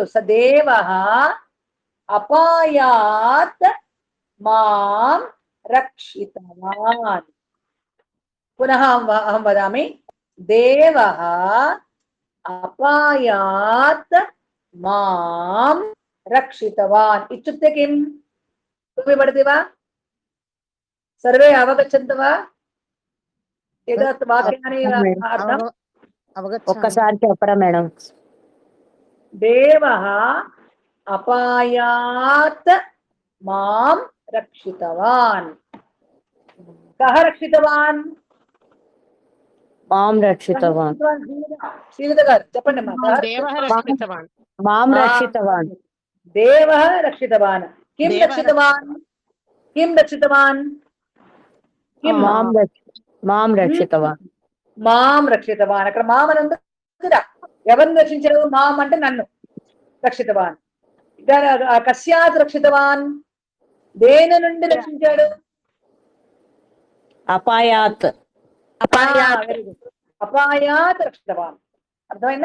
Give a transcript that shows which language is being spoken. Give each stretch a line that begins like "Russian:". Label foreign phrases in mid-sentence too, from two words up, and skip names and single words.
Sanskrit: స దేవః అపాయాత్ మాం రక్షితవాన్. పునః అహం వదామి. దేవః అపాయాత్ మాం రక్షితవాన్ ఇత్యుక్తే కిం? तुम्हें पठति वा? सर्वे अवगच्छन्ति वा? एतत् वाक्यानि अर्थम्
Telugu: ఒక్కసారి చెప్పరా మేడం?
Sanskrit: देवः अपायात् मां रक्षितवान्. कः रक्षितवान्? మాం రక్షితవాన్.
Telugu: శ్రీలత గారు చెప్పండి అమ్మా.
Sanskrit: దేవః రక్షితవాన్. మాం రక్షితవాన్. దేవः రక్షితవాన్. किं रक्षितवान्? किं रक्षितवान्? किं మాం రక్షితవాన్. మాం రక్షితవాన్.
Telugu: అక్కడ మాం అని ఉంది కదా, ఎవరిని రక్షించాడు? మాం అంటే నన్ను రక్షితవాన్.
Sanskrit: కస్యాత్ రక్షితవాన్,
Telugu: దేని నుండి రక్షించాడు?
Sanskrit: అపాయాత్. అపాయాత్ రక్షితవాన్. అర్థమైందా?